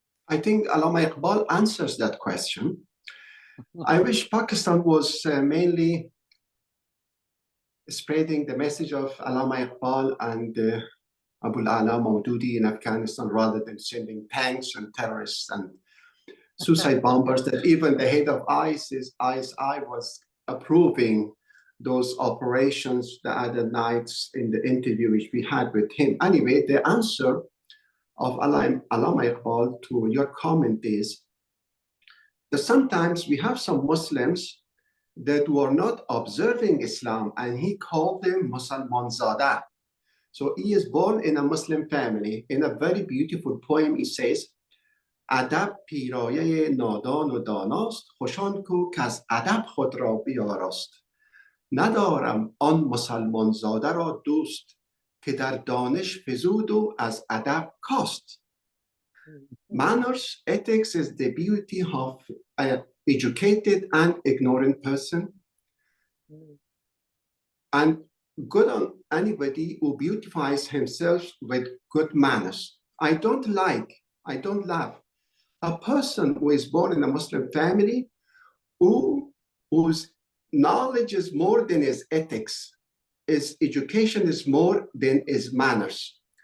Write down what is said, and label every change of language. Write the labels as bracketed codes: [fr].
[en] I think Allama Iqbal answers that question. I wish Pakistan was mainly spreading the message of Allama Iqbal and Abu al-Ala Maududi in Afghanistan rather than sending tanks and terrorists and suicide bombers, that even the head of ISI was approving those operations the other nights in the interview which we had with him. Anyway, the answer of Allama Iqbal to your comment is that sometimes we have some Muslims that were not observing Islam, and he called them Musalman Zada. So he is born in a Muslim family. In a very beautiful poem, he says, [fa] ادب پیرایه نادان و داناست خوشان کو که از ادب خود را بیاراست ندارم آن مسلمان زاده را دوست که در دانش فزود و از ادب کاست. [en] Manners, ethics is the beauty of an educated and ignorant person, and good on anybody who beautifies himself with good manners. I don't love a person who is born in a Muslim family whose knowledge is more than his ethics, his education is more than his manners.